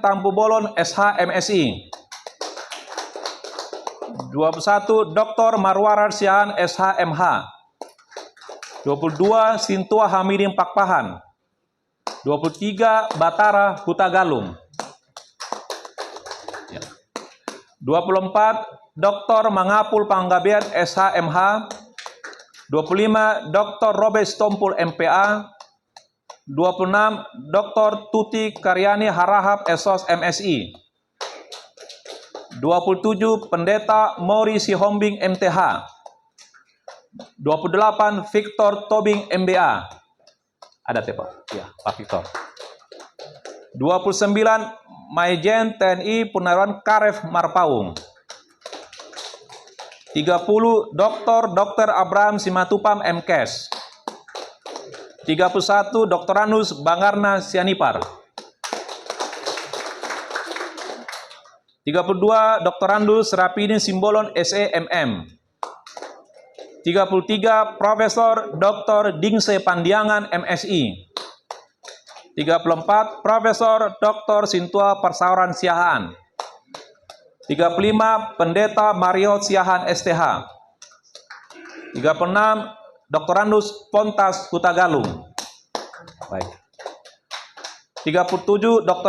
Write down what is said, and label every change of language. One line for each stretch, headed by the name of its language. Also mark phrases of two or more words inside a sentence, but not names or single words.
Indonesian: Tampu Bolon, SH, MSI. 21, Dr. Marwarar Siahan, SH, MH. 22, Sintua Hamidin Pakpahan. 23, Batara Huta Galung. 24, Dr. Mangapul Panggabean, SH, MH. 25, Dr. Robes Tompul, MPA. 26, Dr. Tuti Karyani Harahap, SOS, MSI. 27, Pendeta Mori Sihombing, MTH. 28, Victor Tobing, MBA. Ada Pak? Ya, Pak Victor. 29, Maijen TNI Purnawirawan Karef Marpaung. 30, Dr. Abraham Simatupam, MKes. 31, Dr. Anus Bangarna Sianipar. 32, Dr. Andus Rapidin Simbolon, SEMM. 33, Profesor Dr. Dingse Pandiangan, MSI. 34, Profesor Dr. Sintua Persauran Siahaan. 35, Pendeta Mario Siahaan, STH. 36, Dr. Andus Pontas Huta Galung. Baik. 37, Dr.